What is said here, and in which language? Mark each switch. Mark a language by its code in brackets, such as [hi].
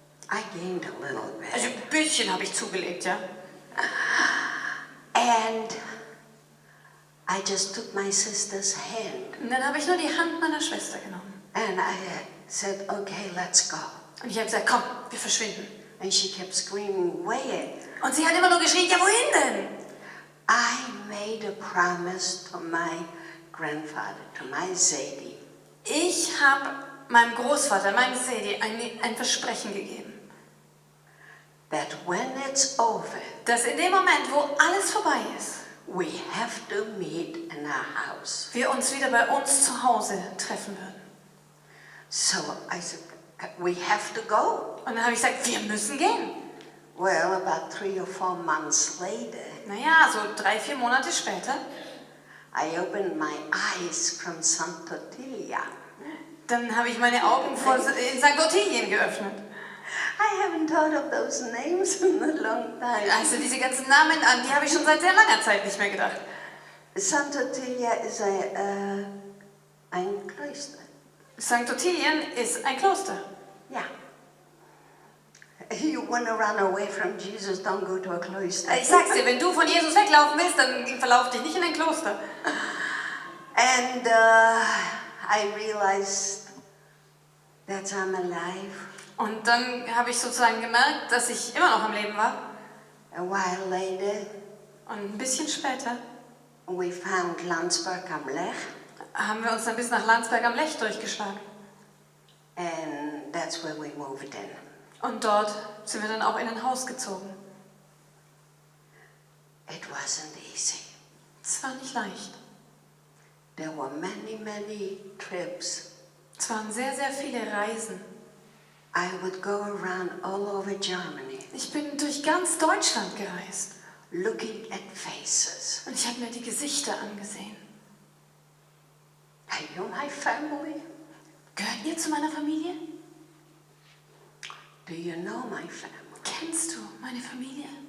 [en] I gained a little bit. [de] Also ein bisschen habe ich zugelegt, ja. [en] And I just took my sister's hand [de] Und dann habe ich nur die Hand meiner Schwester genommen. [en] and I said, okay, let's go. [de] Und ich habe gesagt, komm, wir verschwinden. [en] And she kept screaming, where? [de] Und sie hat immer nur geschrien, ja, wohin denn? [en] I made a promise to my grandfather, to my Zadie. [de] Ich habe meinem Großvater, meinem Sedi, ein Versprechen gegeben, [en] That when it's over, [de] dass in dem Moment, wo alles vorbei ist, [en] we have to meet in our house. [de] wir uns wieder bei uns zu Hause treffen würden. [en] So I said, we have to go. [de] Und dann habe ich gesagt, wir müssen gehen. [en] Well, about 3 or 4 months later, [de] Naja, so 3-4 Monate später, [en] I opened my eyes from Santa Tilia. [de] dann habe ich meine Augen in St. Ottilien geöffnet. [en] I haven't thought of those names in a long time. [de] Also diese ganzen Namen, an die habe ich schon seit sehr langer Zeit nicht mehr gedacht. [en] Santa Tilia is ein Kloster. [de] St. Ottilien ist ein Kloster. [en] Yeah. You want to run away from Jesus, don't go to a cloister. [de] Ich sag's dir, wenn du von Jesus weglaufen willst, dann verlauf dich nicht in ein Kloster. [en] And I realized that I'm alive. [de] Und dann habe ich sozusagen gemerkt, dass ich immer noch am Leben war. [en] A while later, [de] Und ein bisschen später [en] we found Landsberg am Lech, [de] haben wir uns dann bis nach Landsberg am Lech durchgeschlagen. [en] and that's where we moved in. [de] Und dort sind wir dann auch in ein Haus gezogen. [en] It wasn't easy. [de] Es war nicht leicht. [en] There were many, many trips. [de] Es waren sehr, sehr viele Reisen. [en] I would go around all over Germany [de] Ich bin durch ganz Deutschland gereist. [en] looking at faces. [de] Und ich habe mir die Gesichter angesehen. [en] Are you my family? [de] Gehört ihr zu meiner Familie? [en] Do you know my family? [de] Kennst du meine Familie?